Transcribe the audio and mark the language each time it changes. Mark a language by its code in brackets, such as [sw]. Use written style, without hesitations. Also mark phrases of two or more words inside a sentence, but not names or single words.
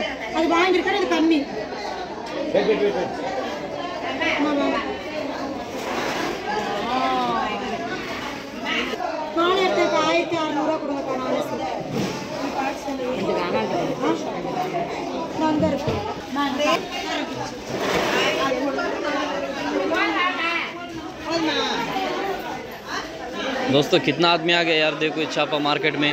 [ta] அது வாங்கிருக்கேன், இது கம்மி. நாளை எடுத்துக்க 1600 கொடுங்க. நாங்க இருக்கு. [hi] दोस्तों कितना आदमी आ गया यार, देखो छापा मार्केट में।